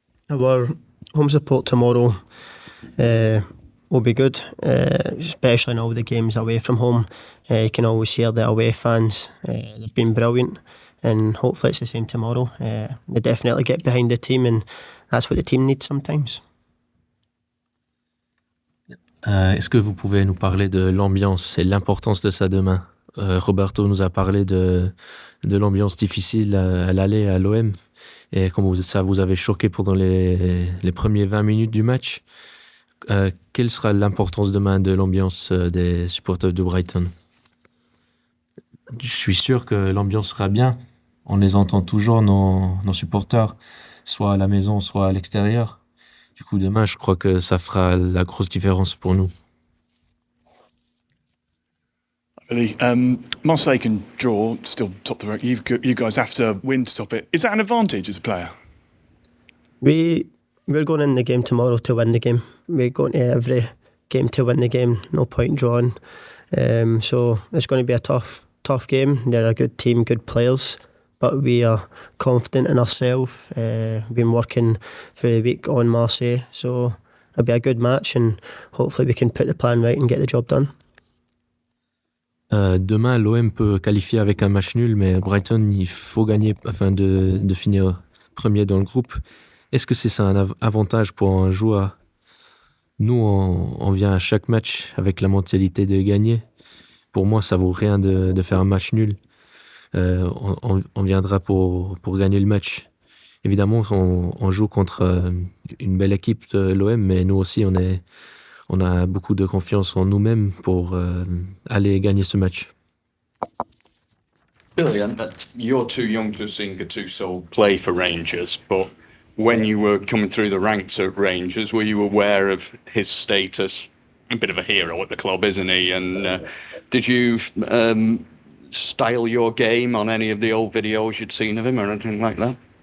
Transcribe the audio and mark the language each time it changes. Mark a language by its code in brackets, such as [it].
[en] Our home support tomorrow will be good, especially in all the games away from home. You can always hear the away fans. They've been brilliant, and hopefully it's the same tomorrow. They definitely get behind the team, and that's what the team needs sometimes. [fr] Est-ce que vous pouvez nous parler de l'ambiance et l'importance de ça demain? Roberto nous a parlé de l'ambiance difficile à l'aller à l'OM et comment ça vous avait choqué pendant les premiers 20 minutes du match. Quelle sera l'importance demain de l'ambiance des supporters de Brighton? Je suis sûr que l'ambiance sera bien. On les entend toujours, nos supporters, soit à la maison, soit à l'extérieur. Du coup, demain, je crois que ça fera la grosse différence pour nous. [en] Really, Marseille can draw, still top the rank. You guys have to win to top it. Is that an advantage as a player? We're going in the game tomorrow to win the game. We're going to every game to win the game. No point drawing. So it's going to be a tough game. They're a good team, good players. But we are confident in ourselves. Been working for the week on Marseille, so it'll be a good match, and hopefully we can put the plan right and get the job done. [fr] Demain, l'OM peut qualifier avec un match nul, mais Brighton, il faut gagner afin de finir premier dans le groupe. Est-ce que c'est ça un avantage pour un joueur? Nous, on vient à chaque match avec la mentalité de gagner. Pour moi, ça vaut rien de faire un match nul. On viendra pour gagner le match. Évidemment, on joue contre une belle équipe de l'OM, mais nous aussi, on a beaucoup de confiance en nous-mêmes pour aller gagner ce match. [en] Brilliant. You're too young to have seen Gattuso play for Rangers, but when you were coming through the ranks at Rangers, were you aware of his status? A bit of a hero at the club, isn't he? And Did you style your game on any of the old videos you'd seen of him or anything like that?